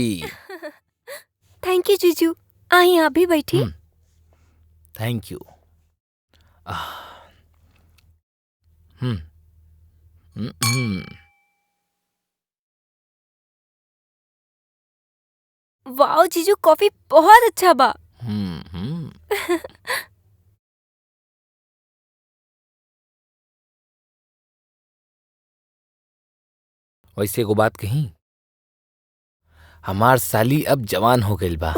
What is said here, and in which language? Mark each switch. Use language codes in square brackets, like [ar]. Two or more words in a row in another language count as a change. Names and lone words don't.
[en] thank you [bho] जीजू। आई आप भी बैठी। [en] thank you. [bho] वाओ जीजू, कॉफी बहुत अच्छा बा। वैसे एगो बात कही, हमार साली अब जवान हो गइल बा।